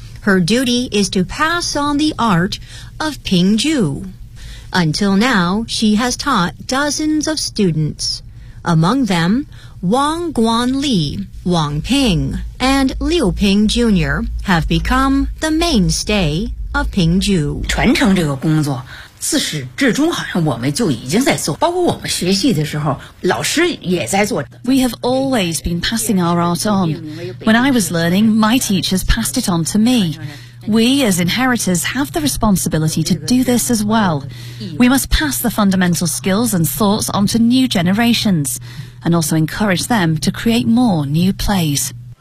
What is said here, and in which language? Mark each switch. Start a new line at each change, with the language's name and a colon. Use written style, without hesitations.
English: Her duty is to pass on the art of Ping Ju. Until now, she has taught dozens of students. Among them,Wang Guanli, Wang Ping, and Liu Ping Jr. have become the mainstay of Ping Ju.
Chinese: 传承这个工作，自始至终好像我们就已经在做，包括我们学习的时候，老师也在做。
English: We have always been passing our art on. When I was learning, my teachers passed it on to me. We, as inheritors, have the responsibility to do this as well. We must pass the fundamental skills and thoughts on to new generations and also encourage them to create more new plays.